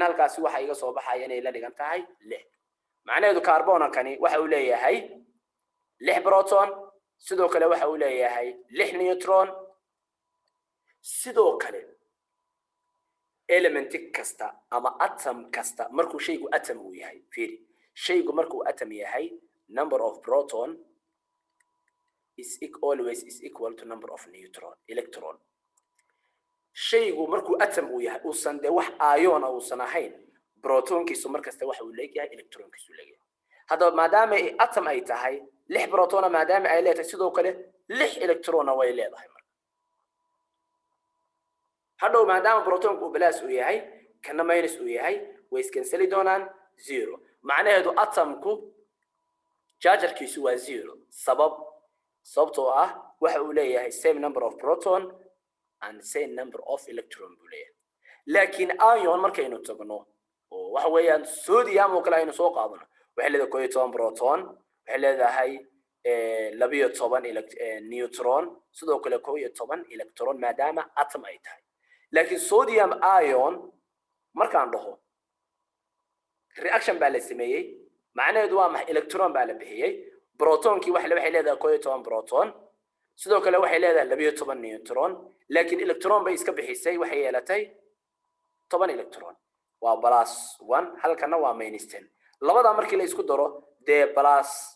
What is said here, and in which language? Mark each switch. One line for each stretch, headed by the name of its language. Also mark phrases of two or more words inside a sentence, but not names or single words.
Somali: halkaas waxa iga soo baxaya inay la dhigan tahay 6 macnaheedu carbonkani waxa uu leeyahay 6 proton sidoo kale waxa uu leeyahay 6 neutron sidoo kale element kasta ama atom kasta markuu shaygu atom uu yahay fiiri shaygu markuu atom yahay
English: number of proton is always equal to number of electron
Somali: shaygu markuu atom uu yahay uusan de wax ion uusan ahayn protonkiisu markasta waxa uu leeyahay electronkiisu leeyahay hadaba maadaama atom ay tahay 6 proton maadaama ay leedahay sidoo kale 6 electron way leedahay hadhow maadaama protonku uu plus uu yahay kana minus uu yahay way iskansali doonaan 0 macnaheedu atomku chargerkiisu waa 0 sababtoo ah waxa uu leeyahay
English: same number of proton and same number of electron
Somali: buu leeyahay laakiin ion markaynu tagno oo waxa weeyaan sodium oo kale aynu soo qaadano waxay leedahay 12 proton waxay leedahay 12 neutron sidoo kale 12 electron maadaama atom ay tahay laakiin sodium ion markaan dhaho reaction baa la sameeyay macnaheedu waa maxay electron baa la bixiyay protonkii waxay leedahay 12 proton sidoo kale waxay leedahay 12 neutron laakiin electron bay iska bixisay waxay yeelatay 10 electron waa plus 1 halkana waa minus 10 labada markii la isku daro de plus